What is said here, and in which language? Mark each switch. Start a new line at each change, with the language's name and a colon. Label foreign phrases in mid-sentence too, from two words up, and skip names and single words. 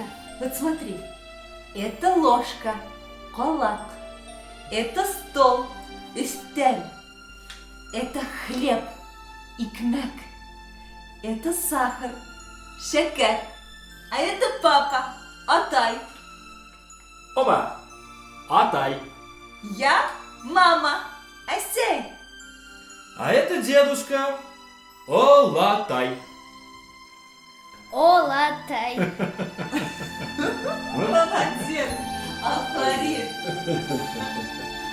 Russian: Вот смотри. Это ложка, колак. Это стол, истель. Это хлеб, икмек. Это сахар, шекер. А это папа, Атай. Опа! Атай. Я мама, Асей. А это дедушка. Олатай. Олатай. Молодец, Афарин.